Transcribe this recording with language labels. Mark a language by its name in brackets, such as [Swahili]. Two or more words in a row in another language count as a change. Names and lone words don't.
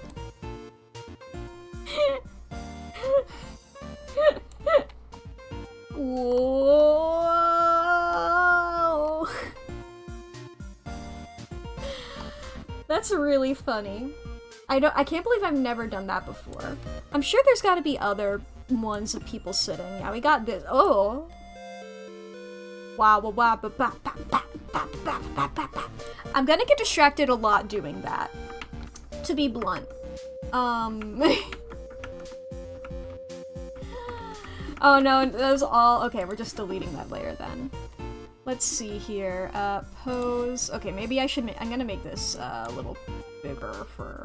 [English] Whoa! That's really funny. I can't believe I've never done that before. I'm sure there's gotta be other ones of people sitting. Yeah, we got this. Oh! Wow, wow, wow, ba, ba, ba, ba, ba, ba, ba, ba, ba. I'm gonna get distracted a lot doing that, to be blunt. Oh no, that was all- okay, we're just deleting that layer then. Let's see here, pose. Okay, maybe I should I'm gonna make this a little bigger for...